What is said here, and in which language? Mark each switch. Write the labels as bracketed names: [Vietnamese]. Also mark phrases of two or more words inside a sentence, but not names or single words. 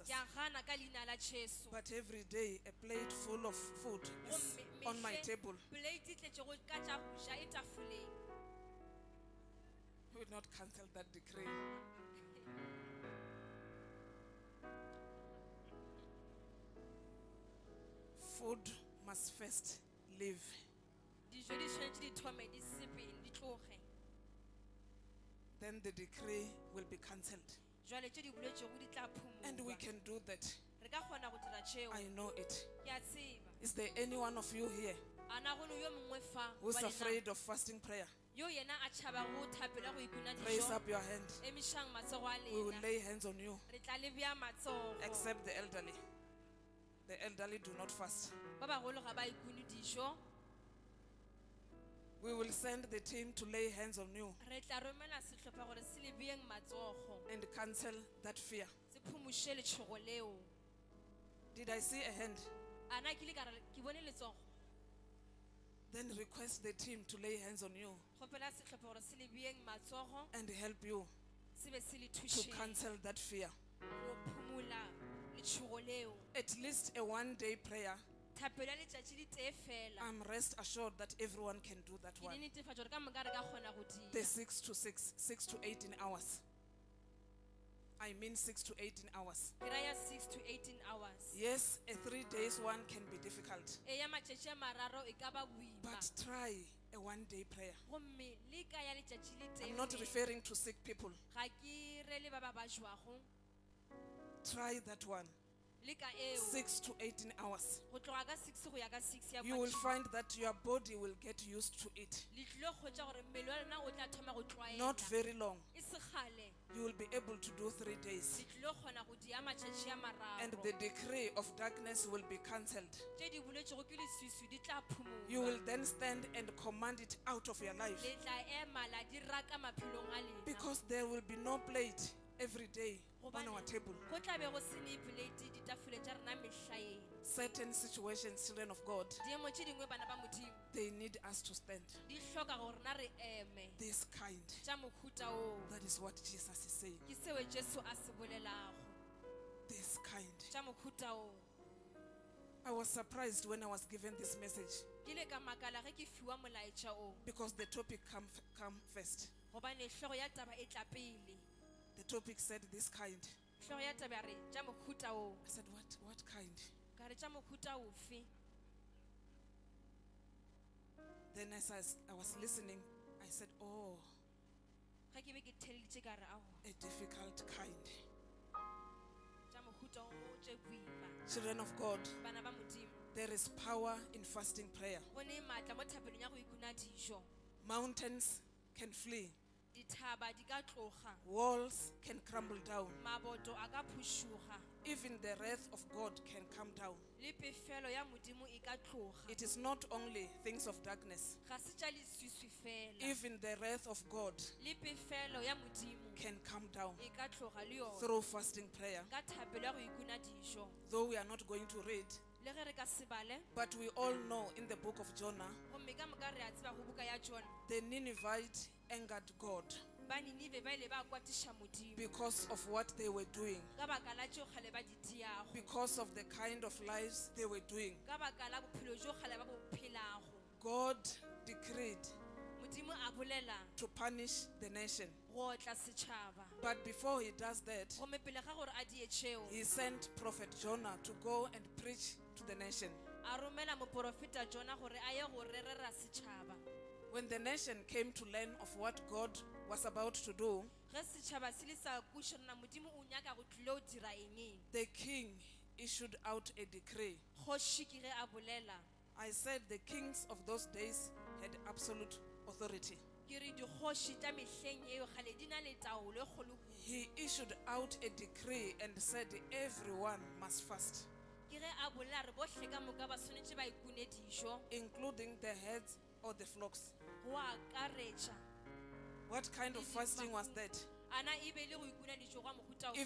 [Northern Sotho] Ke a gana ka leina la Jesu. [English] But every day a plate full of food is Gomme on my mehle table. [Northern Sotho] plate e tletšego ka tša go ja e tafoleng. [English] We will not cancel that decree. Food must first live. [Northern Sotho] Dijo di tshwanetše di thome di sepeng di tloge. [English] Then the decree will be cancelled. [Northern Sotho] Jwale tše di boletšego di tla [English] And we phumulwa. can do that. [Northern Sotho] Re ka kgona go dira tšeo. [English] I know it. [Northern Sotho] Ke a tseba. [English] Is there any one of you here [Northern Sotho] A na go ne yo mongwe fa [English] who's [Northern Sotho] wa lena- [English] afraid of fasting prayer? [Northern Sotho] yo yena a tšhaba go thapela go ikuna [English] Raise dijo, up your hand. [Northern Sotho] emišang matsogo a [English] We will lena. lay hands on you, [Northern Sotho] Re tla le bea matsogo. [English] except the elderly. The elderly do not fast. [Northern Sotho] Ba bagolo ga ba ikune dijo. [English] We will send the team to lay hands on you [Northern Sotho] Re tla romela sehlopha gore se le beeng matsogo [English] and cancel that fear. [Northern Sotho] se phumuše letšhogo leo. [English] Did I see a hand? [Northern Sotho] A na ke ile ka re ke bone letsogo. [English] Then request the team to lay hands on you [Northern Sotho] Kgopela sehlopha gore se le beeng matsogo [English] and help you [Northern Sotho] se be se le to thuše [English] cancel that fear. [Northern Sotho] go phumula letšhogo leo. [English] At least a one-day prayer. [Northern Sotho] Thapelo ya letšatši di tee fela. [English] I'm rest assured that everyone can do that Ke one. [Northern Sotho] di netefatša gore ka moka re ka kgona go The dira. [English] 6 to 6, 6 to 18 hours. I mean 6 to 18 hours. [Northern Sotho] Ke raya [English] 6 to 18 hours. Yes, a 3 days one can be difficult, [Northern Sotho] E ya matšatši a mararo e ka ba boima. [English] but try a one-day prayer. [Northern Sotho] Gomme le ka ya letšatši le tee [English] I'm not fela. referring to sick people. [Northern Sotho] Ga ke re le ba ba ba jwago. [English] Try that one. [Northern Sotho] Le ka eo [English] 6 to 18 hours. [Northern Sotho] go tloga ka 6 go ya ka 6 ya [English] You will matšatši. find that your body will get used to it. [Northern Sotho] Le tlilo kgwetša gore mmele wa lena o tla thoma go [English] Not tlwaela. very long. [Northern Sotho] E se kgale [English] You will be able to do 3 days. [Northern Sotho] le tlilo kgona go dia matšatši a And mararo. [English] the decree of darkness will be cancelled. [Northern Sotho] Tše di boletšego ke leswiswi di tla [English] You will phumulwa. then stand and command it out of your life. [Northern Sotho] Le tla ema la di raka maphelong a lena. [English] Because there will be no plate every day on Gobane our table. [Northern Sotho] go tla be go se ne plate ditafole tša rena mehlaeng. [English] Certain situations, children of God, [Northern Sotho] Diemo tše dingwe bana ba Modimo [English] they need us to stand. [Northern Sotho] di hloka gore rena re eme [English] This kind. [Northern Sotho] tša mohuta oo. [English] That is what Jesus is saying. [Northern Sotho] Ke seo Jesu a se bolelago. [English] This kind. [Northern Sotho] Tša mohuta oo. [English] I was surprised when I was given this message [Northern Sotho] Ke ile ka makala ge ke fiwa molaetša oo. [English] because the topic come first. [Northern Sotho] Gobane hlogo ya taba e tla pele. [English] The topic said this kind. [Northern Sotho] Hlogo ya taba ya re tša mohuta oo. [English] I said, what kind? [Northern Sotho] Ka re tša mohuta ofe. [English] Then as I was listening, I said, oh, [Northern Sotho] Ge ke be ke theleditše ka re ao [English] a difficult kind. [Northern Sotho] tša mohuta o tše boima. [English] Children of God, [Northern Sotho] Bana ba Modimo. [English] there is power in fasting prayer. [Northern Sotho] Go ne maatla mo thapelong ya go ikuna dijo. [English] Mountains can flee. [Northern Sotho] Dithaba di ka tloga. [English] Walls can crumble down. [Northern Sotho] Maboto a ka phušoga. [English] Even the wrath of God can come down. [Northern Sotho] Le pefelo ya Modimo e ka tloga. [English] It is not only things of darkness. [Northern Sotho] Ga se tša leswiswi fela. [English] Even the wrath of God [Northern Sotho] Le pefelo ya Modimo [English] can come down [Northern Sotho] e ka tloga le yona. [English] through fasting prayer. [Northern Sotho] Ka thapelo ya go ikuna dijo. [English] Though we are not going to read, [Northern Sotho] Le ge re ka se bale, [English] but we all know in the book of Jonah, [Northern Sotho] gomme ka moka re a tseba go buka ya Jona. [English] the Ninevite angered God. [Northern Sotho] ba Ninive ba ile ba kwatisha Modimo [English] because of what they were doing, [Northern Sotho] ka baka la tšeo kgale ba di diago, [English] because of the kind of lives they were doing. [Northern Sotho] ka baka la bophelo jo kgale ba bo phelago. [English] God decreed [Northern Sotho] Modimo a bolela [English] to punish the nation. [Northern Sotho] go tla setšhaba, [English] But before he does that, [Northern Sotho] gomme pele ga gore a die tšeo [English] he sent Prophet Jonah to go and preach to the nation. [Northern Sotho] a romela moprofeta Jona gore a ye go rerera setšhaba. [English] When the nation came to learn of what God was about to do, [Northern Sotho] Ge setšhaba se le sa kweša rena Modimo o nyaka go tlile o dira eng, [English] the king issued out a decree. [Northern Sotho] kgoši ke ge a bolela, [English] I said the kings of those days had absolute authority. [Northern Sotho] ke re dikgoši tša mehleng eo kgale di na le taolo e kgolo kudu. [English] He issued out a decree and said everyone must fast, [Northern Sotho] Ke ge a bolela re bohle ka moka ba swanetše ba ikune dijo, [English] including the heads or the flocks. [Northern Sotho] go akaretša [English] What kind of fasting was that? [Northern Sotho] ana e be le go ikuna dijo gwa mohuta ofe.